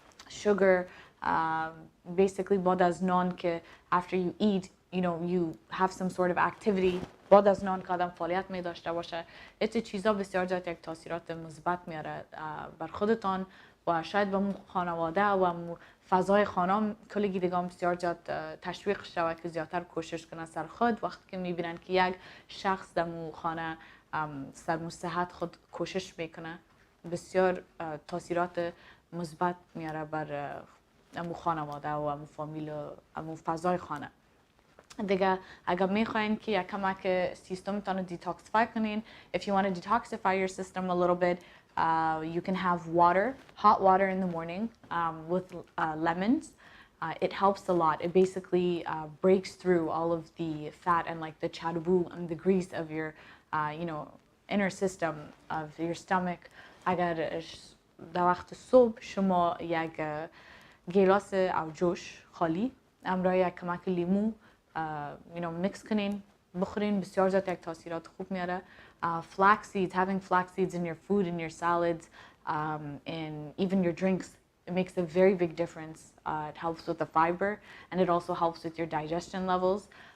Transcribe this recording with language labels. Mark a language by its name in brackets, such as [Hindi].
[English] sugar basically [Persian] بعد از نان که [English] after you eat you know you have some sort of activity، [Persian] بعد از نان که آدم فعالیت می داشته باشه، این چیزا بسیار زیاد یک تاثیرات مثبت میاره بر خودتان و شاید به خانواده و فضای خانه کلی دیگه بسیار زیاد تشویق شود که زیادتر کوشش کنه سر خود وقتی که میبینن که یک شخص در خانه سر صحت خود کوشش میکنه. بسیار تاثیرات مثبت میاره بر امو خانواده و امو فامیل و امو فضای خانه. دیگه اگر میخواین که یک کمک سیستمتان رو دیتاکسیفای کنین، [English] if you want to detoxify your system a little bit, you can have water, hot water in the morning with lemons. It helps a lot. It basically breaks through all of the fat and like the charbou and the grease of your you know inner system of your stomach. [Persian] اگر در وقت صبح شما یک گیلاس او جوش خالی همراه یک کمک لیمو [English] you know mix [Persian] کنین بخورین، بسیار زیاد یک تاثیرات خوب میاره. [English] Flax seeds, having flax seeds in your food, in your salads, in even your drinks, it makes a very big difference. It helps with the fiber and it also helps with your digestion levels.